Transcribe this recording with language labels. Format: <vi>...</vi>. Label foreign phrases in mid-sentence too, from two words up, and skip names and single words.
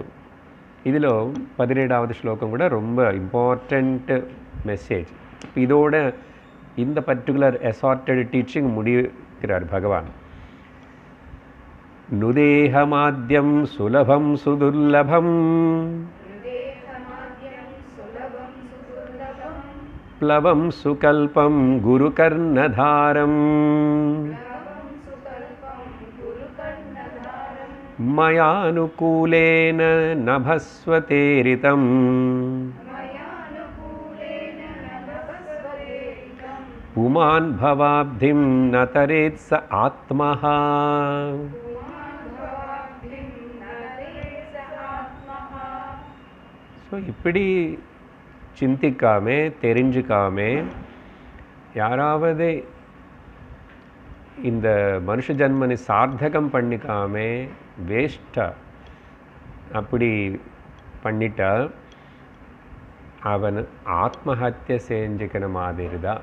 <ta>இதில் 17வது ஸ்லோகம் கூட ரொம்ப</ta> <en>important message.</en> <ta>இதோட இந்த</ta> <en>particular assorted teaching</en> <ta>முடிக்கிறார் பகவான்.</ta> <sa>नृदेहमाद्यं सुलभं सुदुर्लभं प्लवं सुकल्पं गुरुकर्णधारं मयानुकूलेन नभस्वतेरितं पुमान् भवाब्धिं न तरेत् स आत्मः.</sa> <ta>ஸோ இப்படி சிந்திக்காமே தெரிஞ்சுக்காமே யாராவது இந்த மனுஷ ஜன்மனை சார்த்தகம் பண்ணிக்காமே வேஸ்ட்டாக அப்படி பண்ணிட்டா அவன் ஆத்மஹத்தியை செஞ்சுக்கிற மாதிரி தான்.</ta>